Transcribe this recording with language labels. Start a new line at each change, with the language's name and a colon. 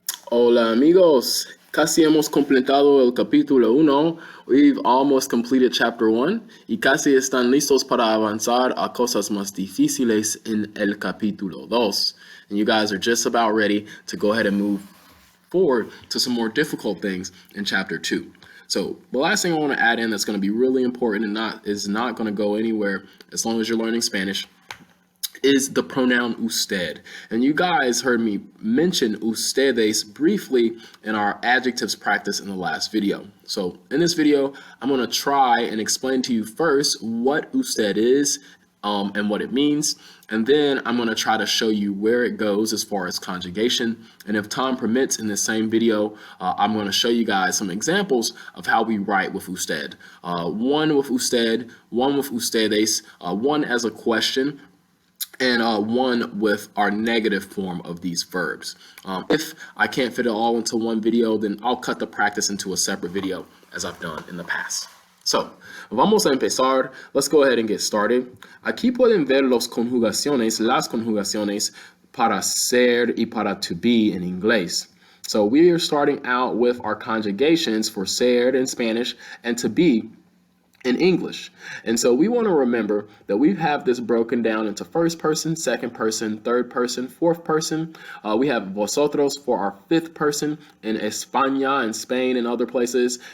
Spanish: Hola amigos, casi hemos completado el capítulo 1.
English: We've almost completed chapter 1
Spanish: y casi están listos para avanzar a cosas más difíciles en el capítulo 2.
English: And you guys are just about ready to go ahead and move forward to some more difficult things in chapter 2. So the last thing I want to add in that's going to be really important and is not going to go anywhere as long as you're learning Spanish is the pronoun usted. And you guys heard me mention ustedes briefly in our adjectives practice in the last video. So in this video, I'm going to try and explain to you first what usted is and what it means. And then I'm going to try to show you where it goes as far as conjugation. And if time permits in this same video, I'm going to show you guys some examples of how we write with usted. One with usted, one with ustedes, one as a question, and one with our negative form of these verbs. If I can't fit it all into one video, then I'll cut the practice into a separate video as I've done in the past. So,
Spanish: vamos a empezar.
English: Let's go ahead and get started.
Spanish: Aquí pueden ver las conjugaciones para ser y para
English: to be in
Spanish: inglés.
English: So we are starting out with our conjugations for ser in Spanish and to be in English. And so we want to remember that we have this broken down into first person, second person, third person, fourth person. We have vosotros for our fifth person in España and Spain and other places.